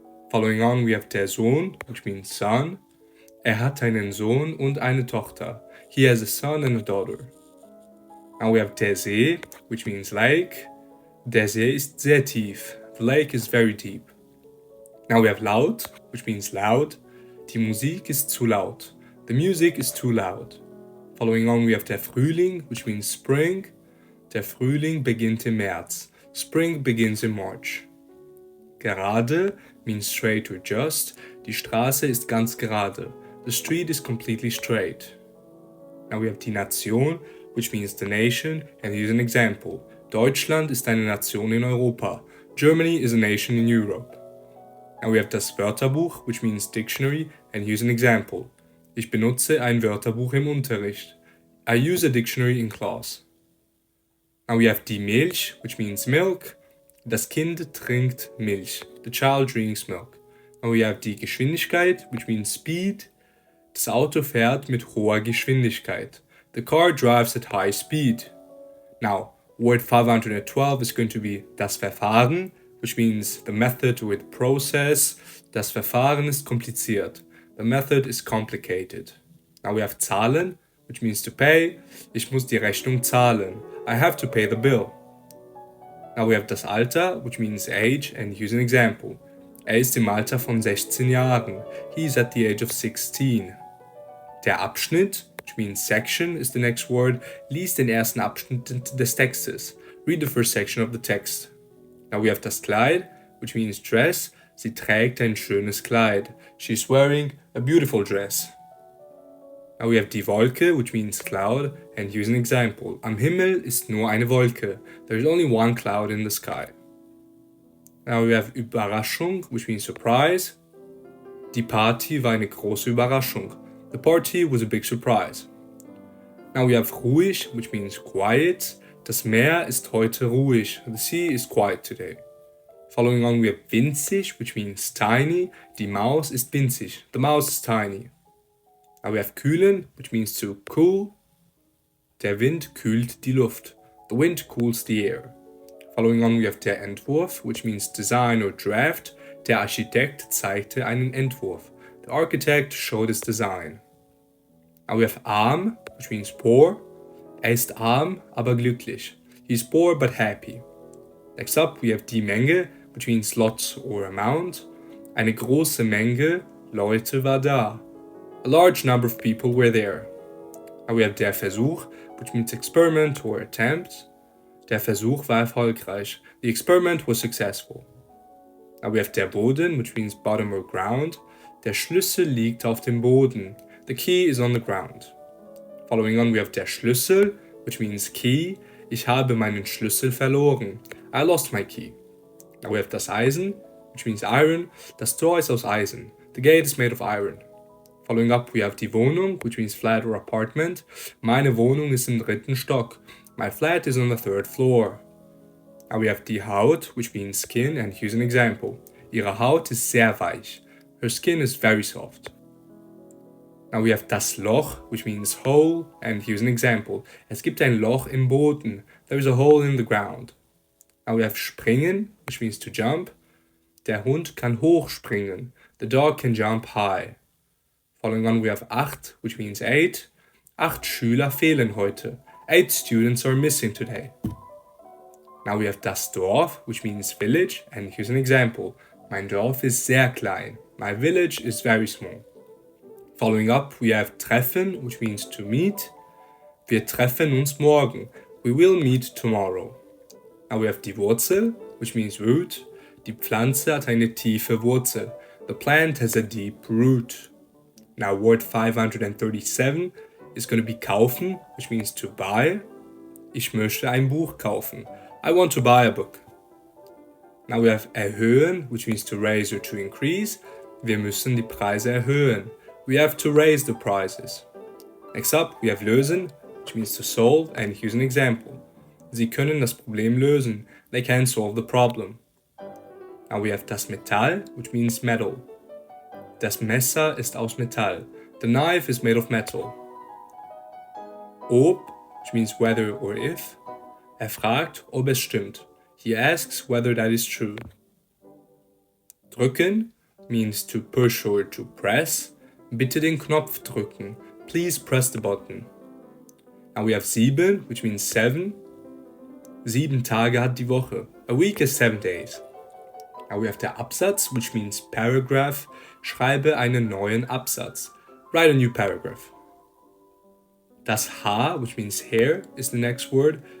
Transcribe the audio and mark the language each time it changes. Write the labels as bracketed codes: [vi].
[en] Following on, we have der Sohn, which means son. [de] Hat einen Sohn und eine Tochter. [en] He has a son and a daughter. Now we have der See, which means lake. [de] Der See ist sehr tief. [en] The lake is very deep. Now we have laut, which means loud. [de] Die Musik ist zu laut. [en] The music is too loud. Following on, we have der Frühling, which means spring. [de] Der Frühling beginnt im März. [en] Spring begins in March. Gerade means straight or just. [de] Die Straße ist ganz gerade. [en] The street is completely straight. Now we have die Nation, which means the nation, and here's an example. [de] Deutschland ist eine Nation in Europa. [en] Germany is a nation in Europe. Now we have das Wörterbuch, which means dictionary, and here's an example. [de] Ich benutze ein Wörterbuch im Unterricht. [en] I use a dictionary in class. Now we have die Milch, which means milk. [de] Das Kind trinkt Milch. [en] The child drinks milk. Now we have die Geschwindigkeit, which means speed. [de] Das Auto fährt mit hoher Geschwindigkeit. [en] The car drives at high speed. Now, word 512 is going to be das Verfahren, which means the method with process. [de] Das Verfahren ist kompliziert. [en] The method is complicated. Now we have zahlen, which means to pay. [de] Ich muss die Rechnung zahlen. [en] I have to pay the bill. Now we have das Alter, which means age, and here's an example. [de] Ist im Alter von 16 Jahren. [en] He is at the age of 16. Der Abschnitt, which means section, is the next word. [de] Lies den ersten Abschnitt des Textes. [en] Read the first section of the text. Now we have das Kleid, which means dress. [de] Sie trägt ein schönes Kleid. [en] She's wearing a beautiful dress. Now we have die Wolke, which means cloud, and here's an example. [de] Am Himmel ist nur eine Wolke. [en] There is only one cloud in the sky. Now we have Überraschung, which means surprise. [de] Die Party war eine große Überraschung. [en] The party was a big surprise. Now we have ruhig, which means quiet. [de] Das Meer ist heute ruhig. [en] The sea is quiet today. Following on, we have winzig, which means tiny. [de] Die Maus ist winzig. [en] The mouse is tiny. Now we have kühlen, which means to cool. [de] Der Wind kühlt die Luft. [en] The wind cools the air. Following on, we have der Entwurf, which means design or draft. [de] Der Architekt zeigte einen Entwurf. [en] The architect showed his design. Now we have arm, which means poor. [de] Ist arm, aber glücklich. [en] He's poor but happy. Next up, we have die Menge, which means lots or amount. [de] Eine große Menge Leute war da. [en] A large number of people were there. Now we have der Versuch, which means experiment or attempt. [de] Der Versuch war erfolgreich. [en] The experiment was successful. Now we have der Boden, which means bottom or ground. [de] Der Schlüssel liegt auf dem Boden. [en] The key is on the ground. Following on, we have der Schlüssel, which means key. [de] Ich habe meinen Schlüssel verloren. [en] I lost my key. Now we have das Eisen, which means iron. [de] Das Tor ist aus Eisen. [en] The gate is made of iron. Following up, we have die Wohnung, which means flat or apartment. [de] Meine Wohnung ist im 3. Stock. [en] My flat is on the 3rd floor. Now we have die Haut, which means skin, and here's an example. [de] Ihre Haut ist sehr weich. [en] Her skin is very soft. Now we have das Loch, which means hole, and here's an example. [de] Es gibt ein Loch im Boden. [en] There is a hole in the ground. Now we have springen, which means to jump. [de] Der Hund kann hoch springen. [en] The dog can jump high. Following on, we have 8, which means 8. [de] 8 Schüler fehlen heute. [en] 8 students are missing today. Now we have das Dorf, which means village, and here's an example. [de] Mein Dorf ist sehr klein. [en] My village is very small. Following up, we have treffen, which means to meet. [de] Wir treffen uns morgen. [en] We will meet tomorrow. Now we have die Wurzel, which means root. [de] Die Pflanze hat eine tiefe Wurzel. [en] The plant has a deep root. Now word 537 is going to be kaufen, which means to buy. [de] Ich möchte ein Buch kaufen. [en] I want to buy a book. Now we have erhöhen, which means to raise or to increase. [de] Wir müssen die Preise erhöhen. [en] We have to raise the prices. Next up, we have lösen, which means to solve, and here's an example. [de] Sie können das Problem lösen. [en] They can solve the problem. Now we have das Metall, which means metal. [de] Das Messer ist aus Metall. [en] The knife is made of metal. Ob, which means whether or if. [de] Fragt, ob es stimmt. [en] He asks whether that is true. Drücken means to push or to press. [de] Bitte den Knopf drücken. [en] Please press the button. Now we have sieben, which means 7. [de] 7 Tage hat die Woche. [en] A week is 7 days. Now we have der Absatz, which means paragraph. [de] Schreibe einen neuen Absatz. [en] Write a new paragraph. Das Haar, which means hair, is the next word.